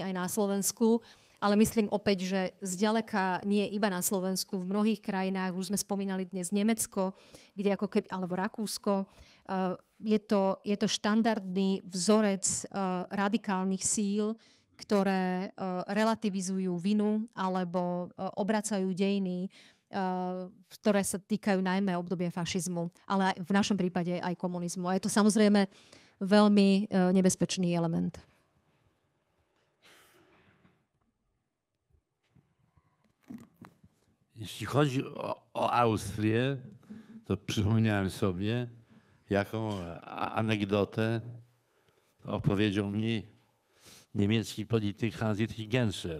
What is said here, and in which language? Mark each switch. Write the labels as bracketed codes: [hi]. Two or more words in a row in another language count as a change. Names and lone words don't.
[sk] aj na Slovensku, ale myslím opäť, že zďaleka nie iba na Slovensku, v mnohých krajinách, už sme spomínali dnes Nemecko, kde ako keby, alebo Rakúsko, je to štandardný vzorec radikálnych síl, ktoré relativizujú vinu alebo obracajú dejiny, ktoré sa týkajú najmä obdobia fašizmu, ale v našom prípade aj komunizmu. A je to samozrejme veľmi nebezpečný element. [pl] Jeśli chodzi o Austrię, to przypomniałem sobie, jaką anegdotę opowiedział mi niemiecki polityk Hans-Dietrich Genscher.